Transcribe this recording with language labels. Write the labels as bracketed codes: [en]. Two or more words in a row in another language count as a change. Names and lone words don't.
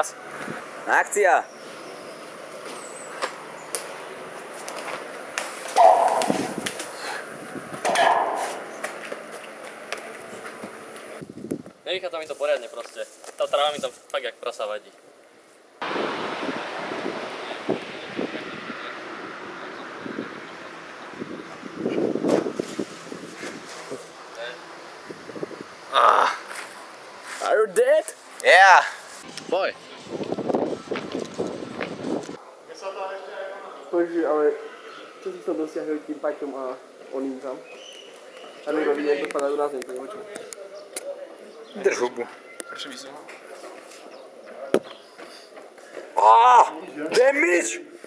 [sk] Akcia. Nevychádza mi to poriadne proste. Tá tráva mi tam fakt jak prasa vadí. [en] Are you dead? Yeah. [sk] Boj. Bože, ale čo si to dosiahli tým Paťom a oným tam? A niekto vidie, jak dopadajú na zem, to je očo. Drž hubu. Prečo by som? Damage!